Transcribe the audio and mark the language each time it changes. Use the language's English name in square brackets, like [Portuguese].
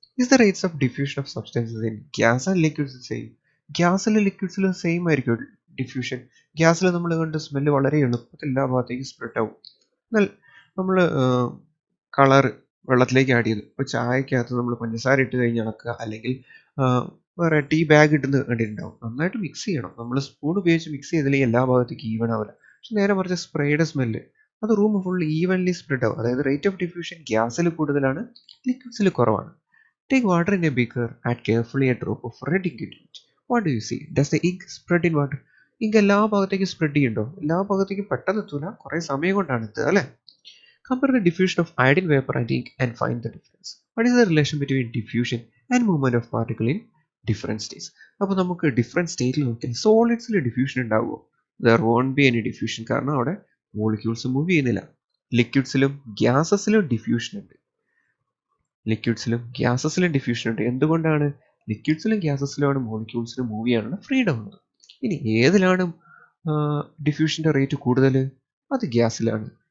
[English] Is the rates of diffusion of substances in gas and liquids the same? [Malayalam] ഗ്യാസിലും ലിക്വിഡ്സിലും same ആയിരിക്കും diffusion. ഗ്യാസിൽ നമ്മൾ കണ്ട smell വളരെ എളുപ്പത്തിൽ എല്ലാ ഭാഗത്തേക്കും സ്പ്രെഡ് ആവും. എന്നാൽ നമ്മൾ കളർ വെള്ളത്തിലേക്ക് ആഡ് ചെയ്തു, ഇപ്പോൾ ചായക്കകത്ത് നമ്മൾ പഞ്ചസാര ഇട്ട് കഴിഞ്ഞ് ഇളക്കുക, അല്ലെങ്കിൽ വേറെ ടീ ബാഗ് ഇട്ടുന്ന കണ്ടിട്ടുണ്ടാവും. നന്നായിട്ട് മിക്സ് ചെയ്യണം. നമ്മൾ സ്പൂൺ ഉപയോഗിച്ച് മിക്സ് ചെയ്തില്ലെങ്കിൽ എല്ലാ ഭാഗത്തേക്കും ഈവൻ ആവില്ല. പക്ഷെ നേരെ മറിച്ച് സ്പ്രേയുടെ സ്മെല്ല് അത് റൂം ഫുൾ ഈവൻലി സ്പ്രെഡ് ആവും. അതായത് റേറ്റ് ഓഫ് ഡിഫ്യൂഷൻ ഗ്യാസിൽ കൂടുതലാണ്, ലിക്വിഡ്സിൽ കുറവാണ്. [English] Take water in a beaker, add carefully a drop of red ink into it. What do you see? Does the ink spread in water? [Malayalam] Ink എല്ലാ ഭാഗത്തേക്കും spread ചെയ്യുന്നുണ്ടോ? എല്ലാ ഭാഗത്തേക്കും പെട്ടെന്ന് എത്തൂല, കുറേ സമയം കൊണ്ടാണ് എത്തുക അല്ലേ? [English] Compare the diffusion of iodine vapor and ink and find the difference. What is the relation between diffusion and movement of particle in different states? [Malayalam] അപ്പോൾ നമുക്ക് ഡിഫറെൻറ്റ് സ്റ്റേറ്റിൽ നോക്കിയാൽ സോളിഡ്സിൽ ഡിഫ്യൂഷൻ ഉണ്ടാവുമോ? [English] There won't be any diffusion, [Malayalam] കാരണം അവിടെ molecules move ചെയ്യുന്നില്ല. ലിക്വിഡ്സിലും ഗ്യാസസിലും diffusion ഉണ്ട്. ലിക്വിഡ്സിലും ഗ്യാസസിലും diffusion ഉണ്ട്. എന്തുകൊണ്ടാണ്? ലിക്വിഡ്സിലും ഗ്യാസസിലുമാണ് മോളിക്യൂൾസിന് മൂവ് ചെയ്യാനുള്ള ഫ്രീഡം ഉള്ളത്. ഇനി ഏതിലാണ് ഡിഫ്യൂഷൻ്റെ റേറ്റ് കൂടുതൽ? അത് ഗ്യാസിലാണ്.